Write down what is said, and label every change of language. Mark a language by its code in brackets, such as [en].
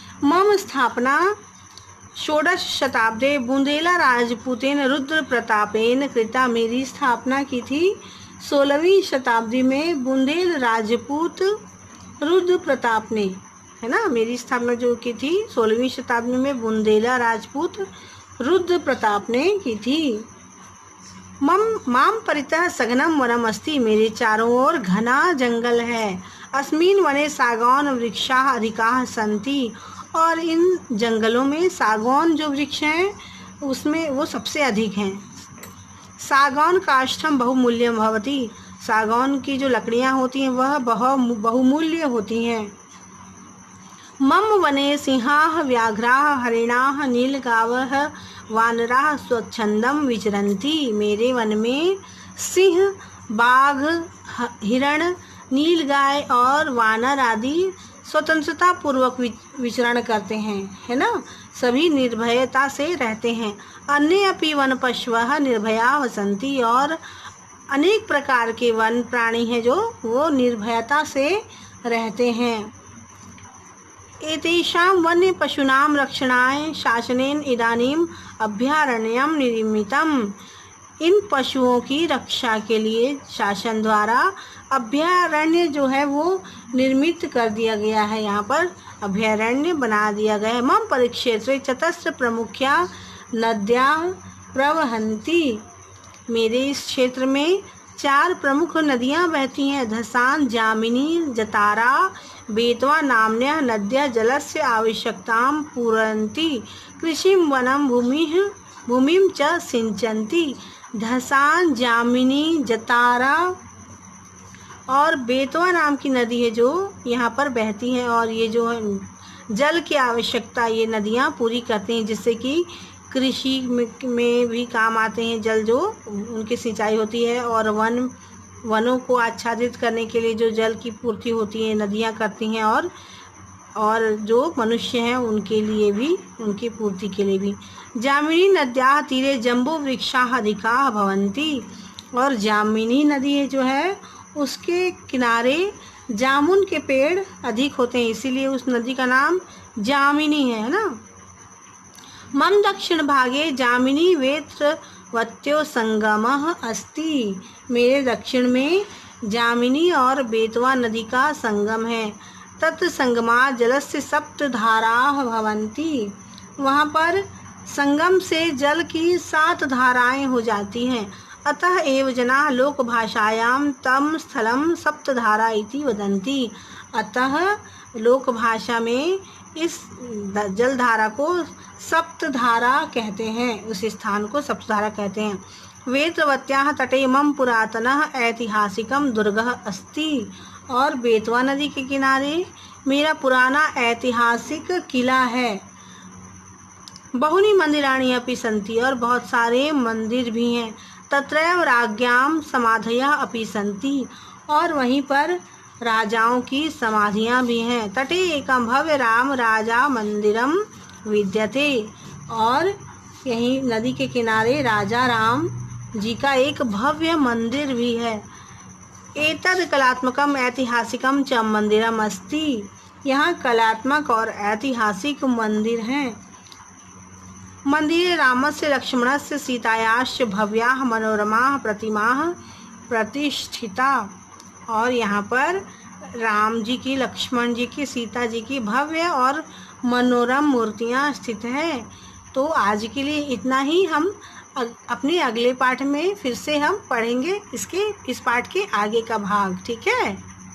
[sa] मम स्थापना षोडश शताब्दे बुंदेला राजपूतेन रुद्र प्रतापेन कृता। [hi] मेरी स्थापना की थी 16वीं शताब्दी में बुंदेल राजपूत रुद्र प्रताप ने, है ना। मेरी स्थापना जो की थी 16वीं शताब्दी में बुंदेला राजपूत रुद्र प्रताप ने की थी। [sa] माम परितः सघनम वनम अस्ति। [hi] मेरे चारों ओर घना जंगल है। [sa] अस्मिन् वने सागौन वृक्षाः अधिकाः सन्ति। [hi] और इन जंगलों में सागौन जो वृक्ष हैं उसमें वो सबसे अधिक हैं। [sa] सागौन काष्ठम बहुमूल्यम भवति। [hi] सागौन की जो लकड़ियां होती हैं वह बहुमूल्य होती हैं। [sa] मम वने सिंहाः व्याघ्राः हरिणाः नीलगावः वानराः स्वच्छंदम विचरन्ति। [hi] मेरे वन में सिंह, बाघ, हिरण, नीलगाय और वानर आदि स्वतंत्रता पूर्वक विचरण करते हैं, है ना। सभी निर्भयता से रहते हैं। [sa] अन्य अपि वन पशवः निर्भया वसन्ति। [hi] और अनेक प्रकार के वन प्राणी हैं जो वो निर्भयता से रहते हैं। [sa] एतेषां वन्य पशूनां रक्षणाय शासनेन इदानीम अभयारण्यम निर्मितम्। [hi] इन पशुओं की रक्षा के लिए शासन द्वारा अभयारण्य जो है वो निर्मित कर दिया गया है। यहाँ पर अभयारण्य बना दिया गया है। [sa] मम परिक्षेत्रे चतस्र प्रमुख्या नद्याः प्रवहन्ति। [hi] मेरे इस क्षेत्र में 4 प्रमुख नदियाँ बहती हैं। [sa] धसान, जामिनी, जतारा, बेतवा नाम्न्यः नद्यः जलस्य आवश्यकतां पूरयन्ति। कृषिं वनं भूमिं च सिंचन्ति। [hi] धसान, जामिनी, जतारा और बेतवा नाम की नदी है जो यहाँ पर बहती है और ये जो है जल की आवश्यकता ये नदियाँ पूरी करती हैं, जिससे कि कृषि में भी काम आते हैं। जल जो उनकी सिंचाई होती है और वनों को आच्छादित करने के लिए जो जल की पूर्ति होती है नदियाँ करती हैं और जो मनुष्य हैं उनके लिए भी, उनकी पूर्ति के लिए भी। [sa] जामिनी नद्याः तीरे जम्बो वृक्षाः अधिकाः भवन्ति। [hi] और जामिनी नदी जो है उसके किनारे जामुन के पेड़ अधिक होते हैं, इसीलिए उस नदी का नाम जामिनी है ना। [sa] मम दक्षिण भागे जामिनी वेत्रवत्यो संगमः अस्ति। [hi] मेरे दक्षिण में जामिनी और बेतवा नदी का संगम है। [sa] तत् संगमात् जलस्य 7 धाराः भवन्ति। [hi] वहाँ पर संगम से जल की 7 धाराएं हो जाती हैं। [sa] अतः एव जनाः लोक भाषायां तं स्थलं सप्तधारा इति वदन्ति। [hi] अतः लोक भाषा में इस जलधारा को सप्तधारा कहते हैं, उस स्थान को सप्तधारा कहते हैं। [sa] वेत्रवत्याः तटे मम पुरातनः ऐतिहासिकं दुर्गः अस्ति। [hi] और बेतवा नदी के किनारे मेरा पुराना ऐतिहासिक किला है। [sa] बहुनि मंदिराणि अपि सन्ति। [hi] और बहुत सारे मंदिर भी हैं। [sa] तत्रैव राज्ञां समाधयः अपि सन्ति। [hi] और वहीं पर राजाओं की समाधियां भी हैं। [sa] तटे एकं भव्य राम राजा मंदिरम विद्यते। [hi] और यहीं नदी के किनारे राजा राम जी का एक भव्य मंदिर भी है। [sa] एतद् कलात्मकम ऐतिहासिकम च मंदिरम अस्ति। [hi] यहाँ कलात्मक और ऐतिहासिक मंदिर हैं। [sa] मंदिरे रामस्य लक्ष्मणस्य सीतायाश्च भव्याः मनोरमाः प्रतिमाः प्रतिष्ठिता। [hi] और यहाँ पर राम जी की, लक्ष्मण जी की, सीता जी की भव्य और मनोरम मूर्तियाँ स्थित हैं। तो आज के लिए इतना ही। हम अपने अगले पाठ में फिर से हम पढ़ेंगे इस पाठ के आगे का भाग। ठीक है।